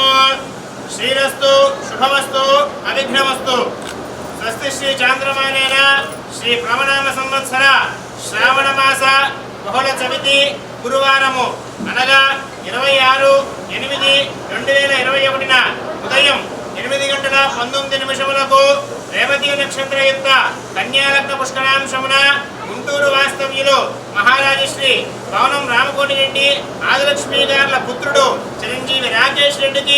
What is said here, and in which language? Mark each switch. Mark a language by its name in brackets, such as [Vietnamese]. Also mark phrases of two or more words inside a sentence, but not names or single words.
[Sanskrit] श्रीरस्तु शुभमस्तु अविघ्नमस्तु। स्वस्ति श्री चांद्रमानेन श्री प्लवनाम संवत्सर [Telugu] శ్రావణ మాస బహుళ చవితి గురువారము అనగా 26/8/2021 ఉదయం 8:19 రేవతి నక్షత్రయుక్త కన్యాలగ్న పుష్కరాంశమున గుంటూరు వాస్తవ్యులు మహారాజశ్రీ పవనం రామకోటి రెడ్డి ఆదిలక్ష్మి గార్ల పుత్రుడు చిరంజీవి రాకేష్ రెడ్డికి